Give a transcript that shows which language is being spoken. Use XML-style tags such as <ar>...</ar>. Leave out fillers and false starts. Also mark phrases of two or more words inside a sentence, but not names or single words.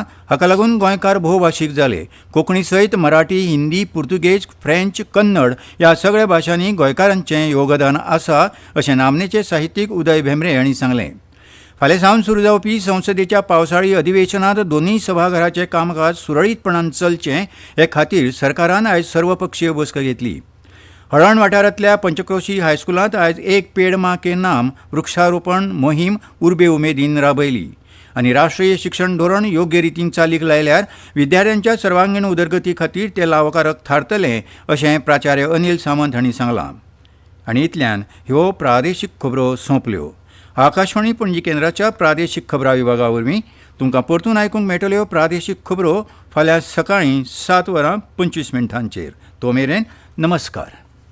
<kok>हाका लागून गोंयकार भोवभाशीक जाले. कोंकणी सयत मराठी, हिंदी, पुर्तुगेज, फ्रेंच, कन्नड ह्या सगळ्या भाशांनी गोंयकारांचें योगदान आसा अशें नामनेचे साहित्यीक उदय भेंब्रे हांणी सांगलें. फाल्यां सावन सुरू जावपी संसदेच्या पावसाळी अधिवेशनांत दोनूय सभाघराचें कामकाज सुरळीतपणान चलचें हे खातीर सरकारान आयज सर्वपक्षीय बसका घेतली. हळण वाठारांतल्या पंचक्रोशी हायस्कुलांत आयज एक पेड मां के नाम वृक्षारोपण मोहीम उर्बे उमेदीन राबयली आनी राष्ट्रीय शिक्षण धोरण योग्य रितीन चालीक लायल्यार विद्यार्थ्यांच्या सर्वांगीण उदरगती खातीर ते लावकारक थारतलें अशें प्राचार्य अनिल सामंत हांणी सांगलां. आनी इतल्यान ह्यो प्रादेशीक खबरो सोंपल्यो. आकाशवाणी पणजी केंद्राच्या प्रादेशीक खबरां विभागा वरवीं तुमकां परतून आयकूंक मेळटल्यो प्रादेशीक खबरो फाल्यां सकाळीं 7:25 तो मेरेन नमस्कार.</kok>